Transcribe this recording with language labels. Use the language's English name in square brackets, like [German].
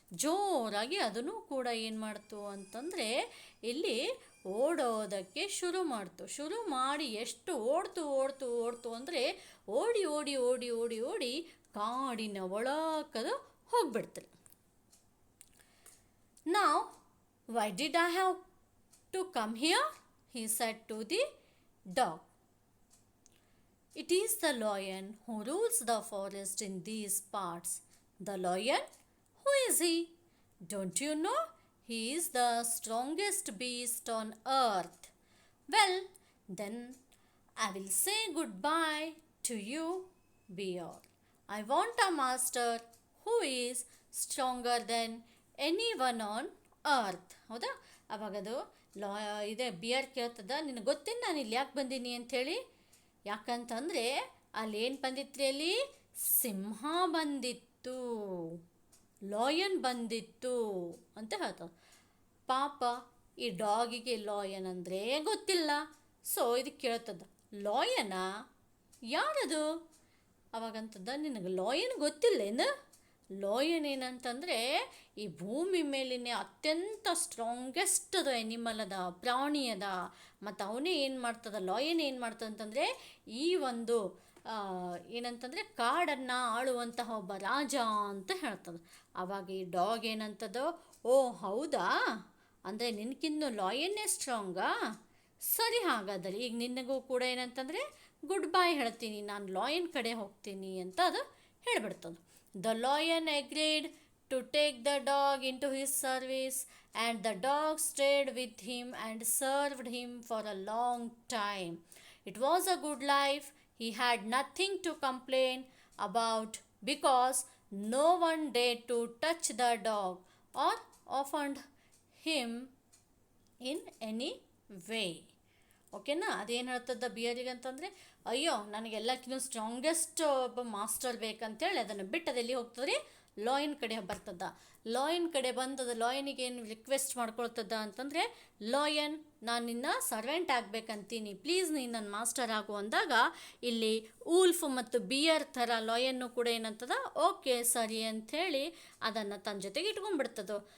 [Kannada] ಜೋರಾಗಿ ಅದನ್ನು ಕೂಡ ಏನು ಮಾಡ್ತು ಅಂತಂದರೆ ಇಲ್ಲಿ ಓಡೋದಕ್ಕೆ ಶುರು ಮಾಡಿ ಎಷ್ಟು ಓಡ್ತು ಅಂದರೆ ಓಡಿ ಕಾಡಿನ ಒಳಕದು ಹೋಗ್ಬಿಡ್ತಾರೆ. [English] Now, why did I have to come here? He said to the dog. It is the lion who rules the forest in these parts. The lion? Who is he? Don't you know? He is the strongest beast on earth. Well, then I will say goodbye to you, bear. I want a master who is stronger than anyone on earth. [Kannada] ಹೌದಾ? ಅವಾಗದು ಇದೆ beer ಕೇಳ್ತದ, ನಿನಗೆ ಗೊತ್ತೇನು ನಾನು ಇಲ್ಲಿ ಯಾಕೆ ಬಂದೀನಿ ಅಂಥೇಳಿ. ಯಾಕಂತಂದರೆ ಅಲ್ಲೇನು ಬಂದಿತ್ತು, ಅಲ್ಲಿ ಸಿಂಹ ಬಂದಿತ್ತು, ಲಾಯನ್ ಬಂದಿತ್ತು ಅಂತ ಹೇಳ್ತಾರೆ. ಪಾಪ ಈ ಡಾಗಿಗೆ ಲಾಯನ್ ಅಂದರೆ ಗೊತ್ತಿಲ್ಲ. ಸೊ ಇದಕ್ಕೆ ಕೇಳ್ತದ, ಲಾಯನಾ ಯಾರದು? ಅವಾಗಂತದ, ನಿನಗೆ ಲಾಯನ್ ಗೊತ್ತಿಲ್ಲೇನು? ಲಾಯನ್ ಏನಂತಂದರೆ ಈ ಭೂಮಿ ಮೇಲಿನ ಅತ್ಯಂತ ಸ್ಟ್ರಾಂಗೆಸ್ಟ್ ಅದು ಎನಿಮಲ್ ಅದ, ಪ್ರಾಣಿ ಅದ. ಮತ್ತು ಅವನೇ ಏನು ಮಾಡ್ತದ, ಲಾಯನ್ ಏನು ಮಾಡ್ತದ ಅಂತಂದರೆ ಈ ಒಂದು ಏನಂತಂದರೆ ಕಾಡನ್ನು ಆಳುವಂತಹ ಒಬ್ಬ ರಾಜ ಅಂತ ಹೇಳ್ತದೆ. ಆವಾಗ ಈ ಡಾಗ್ ಏನಂತದೋ, ಓ ಹೌದಾ, ಅಂದರೆ ನಿನಗಿನ್ನು ಲಾಯನ್ನೇ ಸ್ಟ್ರಾಂಗಾ? ಸರಿ, ಹಾಗಾದರೆ ಈಗ ನಿನಗೂ ಕೂಡ ಏನಂತಂದರೆ ಗುಡ್ ಬೈ ಹೇಳ್ತೀನಿ, ನಾನು ಲಾಯನ್ ಕಡೆ ಹೋಗ್ತೀನಿ ಅಂತ ಅದು ಹೇಳ್ಬಿಡ್ತದೆ. [English] The lion agreed to take the dog into his service, and the dog stayed with him and served him for a long time. It was a good life. He had nothing to complain about because no one dared to touch the dog or offend him in any way. [Kannada] ಓಕೆನಾ. ಅದೇನು ಹೇಳ್ತದ ಬಿಯರಿಗೆ ಅಂತಂದರೆ, ಅಯ್ಯೋ ನನಗೆಲ್ಲಕ್ಕಿಂತ strongest ಒಬ್ಬ master ಬೇಕಂತೇಳಿ ಅದನ್ನು ಬಿಟ್ಟು ಅದೆಲ್ಲಿ ಹೋಗ್ತದ್ರಿ, lion ಕಡೆ ಬರ್ತದ. ಲಾಯನ್ ಕಡೆ ಬಂದದ, ಲಾಯನಿಗೆ ಏನು ರಿಕ್ವೆಸ್ಟ್ ಮಾಡ್ಕೊಳ್ತದ ಅಂತಂದರೆ, ಲಾಯನ್ ನಾನು ನಿನ್ನ ಸರ್ವೆಂಟ್ ಆಗಬೇಕಂತೀನಿ, ಪ್ಲೀಸ್ ನೀನು ನನ್ನ ಮಾಸ್ಟರ್ ಆಗು ಅಂದಾಗ ಇಲ್ಲಿ ಊಲ್ಫ್ ಮತ್ತು ಬಿಯರ್ ಥರ ಲಾಯನ್ನು ಕೂಡ ಏನಂತದ, ಓಕೆ ಸರಿ ಅಂಥೇಳಿ ಅದನ್ನು ತನ್ನ ಜೊತೆಗೆ ಇಟ್ಕೊಂಡ್ಬಿಡ್ತದೋ.